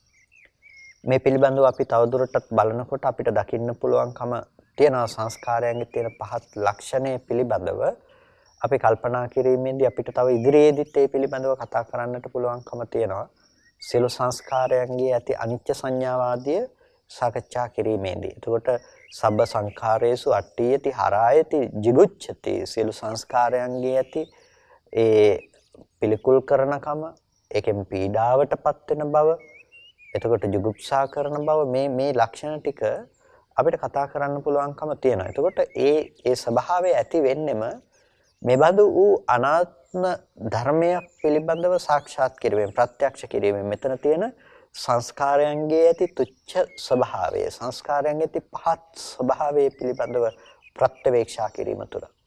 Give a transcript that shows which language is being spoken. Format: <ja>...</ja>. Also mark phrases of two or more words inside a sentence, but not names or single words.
<si>මේ පිළිබඳව අපි තවදුරටත් බලනකොට අපිට දකින්න පුළුවන්කම තියෙනවා සංස්කාරයන්ගේ තියෙන පහත් ලක්ෂණය පිළිබඳව අපි කල්පනා කිරීමේදී අපිට තව ඉදිරියේදීත් ඒ පිළිබඳව කතා කරන්නට පුළුවන්කම තියෙනවා. සියලු සංස්කාරයන්ගේ ඇති අනිත්‍ය සංඥාවාදිය සාකච්ඡා කිරීමේදී. එතකොට</si> <pi>සබ්බ සංඛාරේසු අට්ඨියති හරායති jigucchati</pi> <si>සියලු සංස්කාරයන්ගේ ඇති ඒ පිළිකුල් කරනකම ඒකෙන් පීඩාවටපත් වෙන බව, එතකොට ජුගුප්සා කරන බව මේ ලක්ෂණ ටික අපිට කතා කරන්න පුළුවන්කම තියෙනවා. එතකොට ඒ ස්වභාවය ඇති වෙන්නෙම මෙබඳු වූ අනාත්ම ධර්මයක් පිළිබඳව සාක්ෂාත් කිරීමෙන් ප්‍රත්‍යක්ෂ කිරීමෙන් මෙතන තියෙන සංස්කාරයන්ගේ ඇති තුච්ඡ ස්වභාවය, සංස්කාරයන්ගේ ඇති පහත් ස්වභාවය පිළිබඳව ප්‍රත්‍යවේක්ෂා කිරීම තුළ.</si>